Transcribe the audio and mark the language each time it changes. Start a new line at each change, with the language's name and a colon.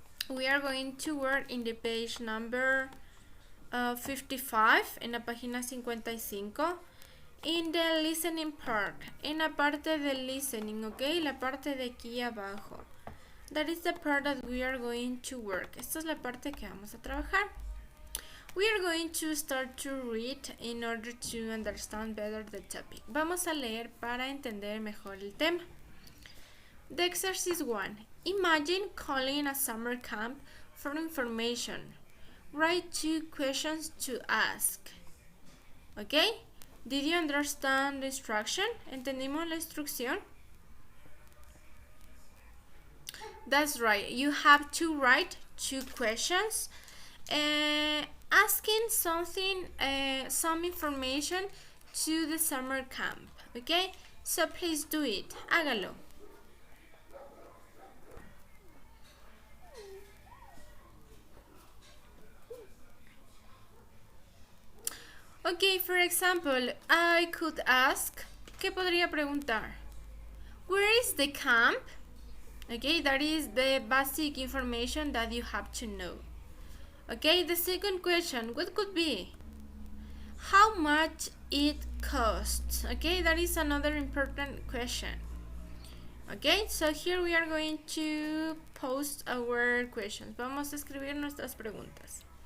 English: We are going to work in the page number 55,
Spanish: en la página 55,
English: in the listening part,
Spanish: en la parte del listening,
English: okay?
Spanish: La parte de aquí abajo.
English: That is the part that we are going to work.
Spanish: Esta es la parte que vamos a trabajar.
English: We are going to start to read in order to understand better the topic.
Spanish: Vamos a leer para entender mejor el tema.
English: The exercise 1. Imagine calling a summer camp for information. Write 2 questions to ask. Okay? Did you understand the instruction?
Spanish: ¿Entendimos la instrucción?
English: That's right. You have to write 2 questions. Asking something, some information to the summer camp. Okay? So please do it.
Spanish: Hágalo.
English: Okay, for example, I could ask,
Spanish: ¿qué podría preguntar?
English: Where is the camp? Okay, that is the basic information that you have to know. Okay, the second question, what could be? How much it costs? Okay, that is another important question. Okay, so here we are going to post our questions.
Spanish: Vamos a escribir nuestras preguntas.